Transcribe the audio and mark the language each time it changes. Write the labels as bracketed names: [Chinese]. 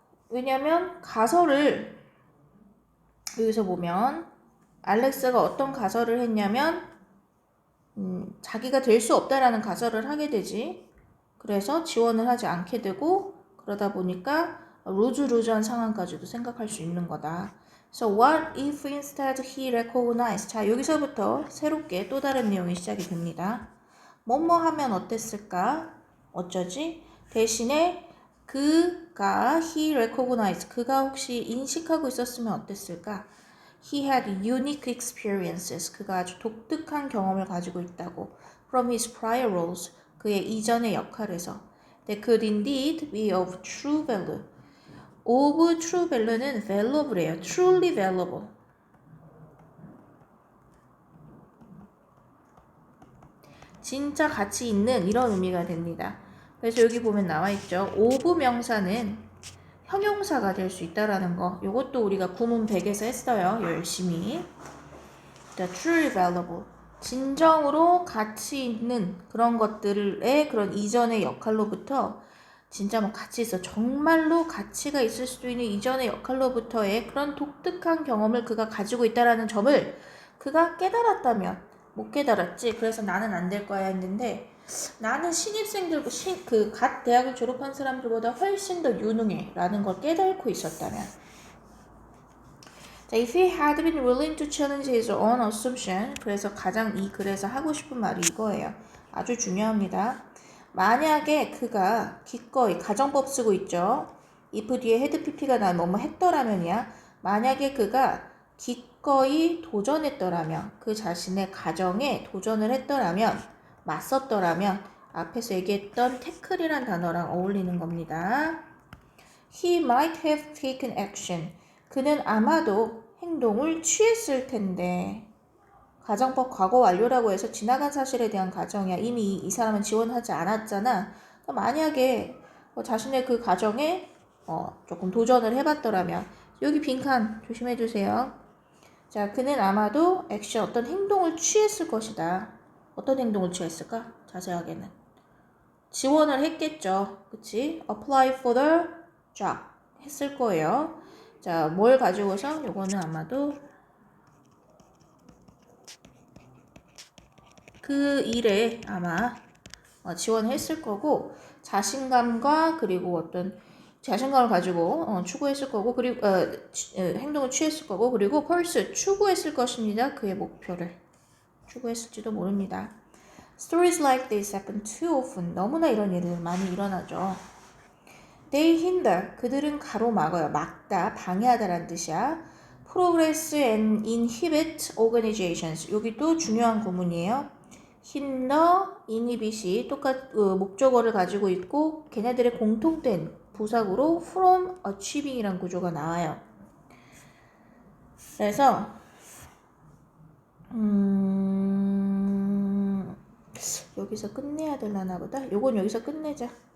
[Korean] 왜냐면 가설을 여기서 보면 알렉스가 어떤 가설을 했냐면 자기가 될 수 없다라는 가설을 하게 되지. 그래서 지원을 하지 않게 되고 그러다 보니까 루즈한 상황까지도 생각할 수 있는 거다. [English] So what if instead he recognized? [Korean] 자, 여기서부터 새롭게 또 다른 내용이 시작이 됩니다. 뭐뭐 하면 어땠을까? 어쩌지? 대신에 그가 [English] he recognized, [Korean] 그가 혹시 인식하고 있었으면 어땠을까? [English] He had unique experiences. [Korean] 그가 아주 독특한 경험을 가지고 있다고. [English] From his prior roles. [Korean] 그의 이전의 역할에서. [English] That could indeed be of true value. of true value는 valuable예요. truly valuable. [Korean] 진짜 가치 있는 이런 의미가 됩니다. 그래서 여기 보면 나와 있죠. of 명사는 형용사가 될 수 있다라는 거. 이것도 우리가 구문 100에서 했어요. 열심히. [English] truly valuable. [Korean] 진정으로 가치 있는 그런 것들의 그런 이전의 역할로부터 진짜 뭐 가치 있어. 정말로 가치가 있을 수도 있는 이전의 역할로부터의 그런 독특한 경험을 그가 가지고 있다라는 점을 그가 깨달았다면, 못 깨달았지. 그래서 나는 안 될 거야 했는데 나는 신입생들고 갓 대학을 졸업한 사람들보다 훨씬 더 유능해 라는 걸 깨닫고 있었다면. [English] 자, if he had been willing to challenge his own assumption, [Korean] 그래서 가장 이 글에서 하고 싶은 말이 이거예요. 아주 중요합니다. 만약에 그가 기꺼이 가정법 쓰고 있죠. if 뒤에 had pp가 나 뭐뭐 했더라면이야. 만약에 그가 기꺼이 도전했더라면, 그 자신의 가정에 도전을 했더라면, 맞섰더라면 앞에서 얘기했던 태클이란 단어랑 어울리는 겁니다. [English] He might have taken action. [Korean] 그는 아마도 행동을 취했을 텐데. 가정법 과거 완료라고 해서 지나간 사실에 대한 가정이야. 이미 이 사람은 지원하지 않았잖아. 만약에 자신의 그 가정에 조금 도전을 해봤더라면, 여기 빈칸 조심해주세요. 자, 그는 아마도 액션, 어떤 행동을 취했을 것이다. 어떤 행동을 취했을까? 자세하게는 지원을 했겠죠. 그치? [English] apply for the job [Korean] 했을 거예요. 자, 뭘 가지고서? 요거는 아마도 그 일에 아마 지원했을 거고, 자신감과 그리고 어떤 자신감을 가지고 추구했을 거고, 그리고 행동을 취했을 거고, 그리고 pursue 추구했을 것입니다. 그의 목표를 추구했을지도 모릅니다. [English] Stories like this happen too often. [Korean] 너무나 이런 일들 많이 일어나죠. [English] They hinder. [Korean] 그들은 가로막어요. 막다, 방해하다라는 뜻이야. [English] Progress and inhibit organizations. [Korean] 여기도 중요한 구문이에요. hinder, inhibit이 목적어를 가지고 있고 걔네들의 공통된 부사구로 from achieving이라는 구조가 나와요. 그래서 여기서 끝내야 되려나 보다. 요건 여기서 끝내자.